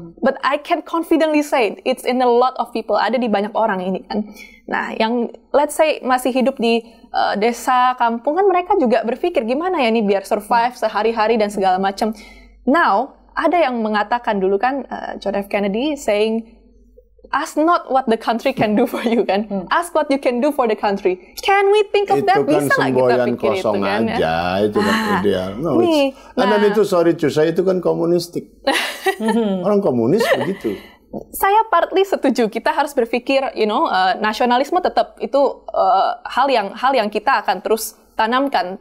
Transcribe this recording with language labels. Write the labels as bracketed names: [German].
[English] But I can confidently say it's in a lot of people. [Indonesian] Ada di banyak orang ini kan. Nah, yang let's say masih hidup di desa, kampung kan mereka juga berpikir gimana ya nih biar survive sehari-hari dan segala macam. Now, ada yang mengatakan dulu kan, John F. [English] Kennedy saying, ask not what the country can do for you kan, ask what you can do for the country. Can we think of that? [Indonesian] Bisa nggak kita pikir itu kan? Itu kan ideal. Dan itu sorry saya itu kan komunistik. Orang komunis begitu. Saya partly setuju. Kita harus berpikir, nasionalisme tetap itu hal yang kita akan terus tanamkan.